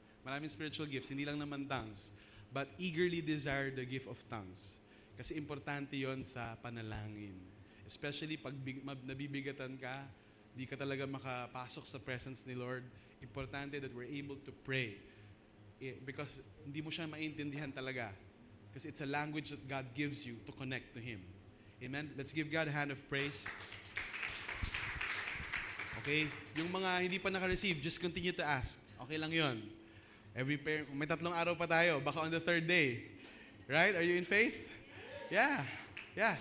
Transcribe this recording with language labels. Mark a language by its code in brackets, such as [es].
[tl] Maraming spiritual gifts, hindi lang naman tongues. [en] But eagerly desire the gift of tongues. [tl] Kasi importante yon sa panalangin. Especially pag nabibigatan ka, di ka talaga makapasok sa presence ni Lord. [en] Importante that we're able to pray. Because [tl] hindi mo siya maintindihan talaga. [en] Because it's a language that God gives you to connect to Him. Amen? Let's give God a hand of praise. [tl] Okay? Yung mga hindi pa naka-receive, [en] just continue to ask. [tl] Okay lang yon. [en] Every prayer, [tl] may 3 araw pa tayo, baka [en] on the 3rd day. Right? Are you in faith? Yeah. Yeah.